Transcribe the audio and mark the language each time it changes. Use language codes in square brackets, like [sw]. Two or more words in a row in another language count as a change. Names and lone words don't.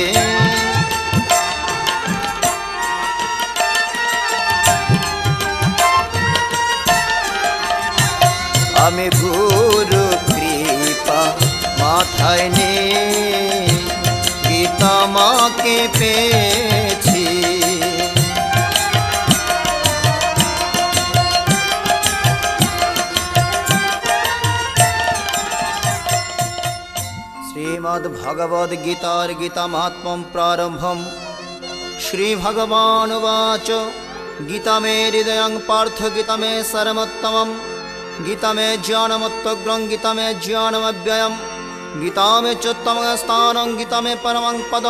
[bn] আমি গুরু কৃপা মাথায় নিয়ে গীতা মাকে পেয়েছি। [sa] श्रीमद्भगवद् गीतार गीता महात्म्यं प्रारंभम। श्री भगवान उवाच गीता मे हृदयं पार्थ गीता मे सरमोत्तमं, गीता मे ज्ञानमुत्तग्रं गीता मे ज्ञानमव्ययं, गीता मे चोत्तमं स्थानं गीता मे परमं पदं,